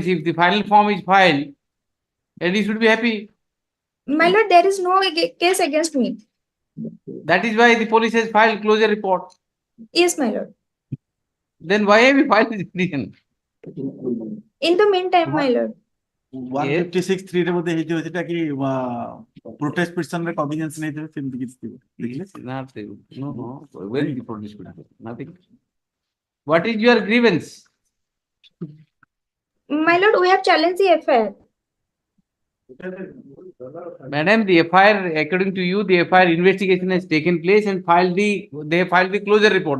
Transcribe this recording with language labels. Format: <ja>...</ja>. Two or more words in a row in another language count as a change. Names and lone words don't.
<en>If the final form is filed, and you should be happy. My lord, there is no case against me. That is why the police has filed closure report. Yes, my lord. Then why have you filed this petition? In the meantime, my lord.</en> <or>156(3) ରେ ବୋଧେ ହେଇଥିବ ସେଟା କି</or> <en>protest petition</en> <or>ରେ cognizance ନେଇଥିବେ ସେମିତି କିଛି ଥିବ ଦେଖିଲେ</or> <en>Nothing. No. Where is the protest petition? Nothing. What is your grievance? My lord, we have challenged the FIR. Madam, the FIR, according to you, the FIR investigation has taken place and they filed the closure report.</en>